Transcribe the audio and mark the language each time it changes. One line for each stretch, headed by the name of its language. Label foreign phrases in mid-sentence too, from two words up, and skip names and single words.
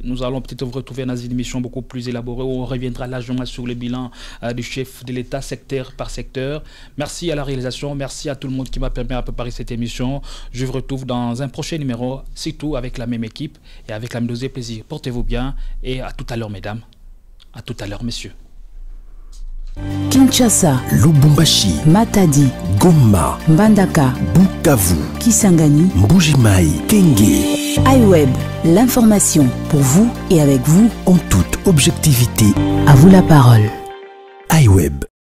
French: Nous allons peut-être vous retrouver dans une émission beaucoup plus élaborée où on reviendra largement sur le bilan du chef de l'État secteur par secteur. Merci à la réalisation, merci à tout le monde qui m'a permis de préparer cette émission. Je vous retrouve dans un prochain numéro, surtout avec la même équipe et avec la même dose de plaisir. Portez-vous bien et à tout à l'heure mesdames, à tout à l'heure messieurs. Kinshasa, Lubumbashi, Matadi, Goma, Mbandaka, Bukavu, Kisangani, Mbuji-Mayi, Kenge. iWeb, l'information pour vous et avec vous En toute objectivité, À vous la parole. iWeb.